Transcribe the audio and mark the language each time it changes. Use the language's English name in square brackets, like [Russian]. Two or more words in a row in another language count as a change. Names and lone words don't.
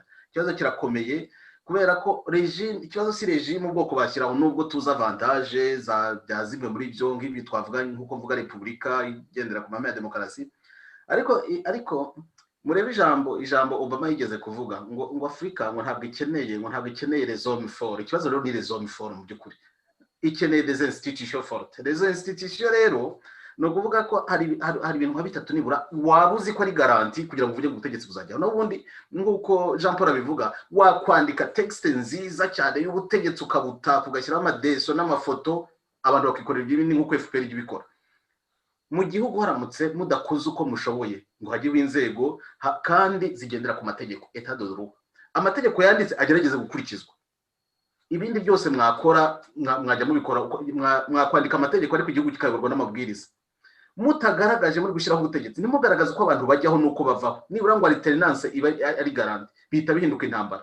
[Kinyarwanda] Ikibazo kirakomeye kubera ko ikibazo si regime ubwoko bashyiraho, nubwo tuzi avantage bya zimwe muri byo nk'ibi twavuga nk'uko mvuga repubulika igendera ku mahame ya demokarasi. Ariko murebe ijambo Obama yigeze kuvuga ngo Afurika ngo ntabwo ikeneye [French] les hommes forts. [Kinyarwanda] Ikibazo rero ni [French] les hommes forts [Kinyarwanda] mu by'ukuri, ikeneye [French] des institutions fortes. Les institutions [Kinyarwanda] rero no kuvuga ko hari ibintu nka bitatu nibura waba uzi ko ari garanti kugira ngo uvuge ubutegetsi buzajyaho. N'ubundi nk'uko Jean Paul abivuga, wakwandika texte nziza cyane y'ubutegetsi ukabutaka ugashyiraho amadeso n'amafoto, abantu bakikorera ibintu nk'uko FPR ibikora. mu gihugu haramutse mudakoze uko mushoboye ngo hajyeho inzego kandi zigendera ku mategeko [French] etat de droit, [Kinyarwanda] amategeko yanditse agerageze gukurikizwa. Ibindi byose mwakora mwajya mubikora mwakwandika amategeko ariko igihugu kikayoborwa n'amabwiriza. Mutagaragaje muri gushyiraho ubutegetsi nimugaragaza uko abantu bajyaho nuko bavaho, nibura ngo alternance iba ari garante, bihita bihinduka intambara.